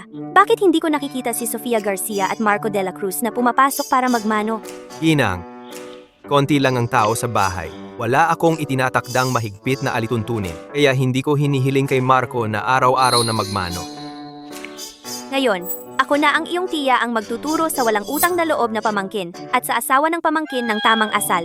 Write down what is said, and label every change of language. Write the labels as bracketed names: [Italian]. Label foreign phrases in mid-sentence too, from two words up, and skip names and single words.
[Filipino] Bakit hindi ko nakikita si Sofia Garcia at Marco de la Cruz na pumapasok para magmano? Ginang, konti lang ang tao sa bahay. Wala akong itinatakdang mahigpit na alituntunin, kaya hindi ko hinihiling kay Marco na araw-araw na magmano. Ngayon, ako na ang iyong tiya ang magtuturo sa walang utang na loob na pamangkin at sa asawa ng pamangkin ng tamang asal.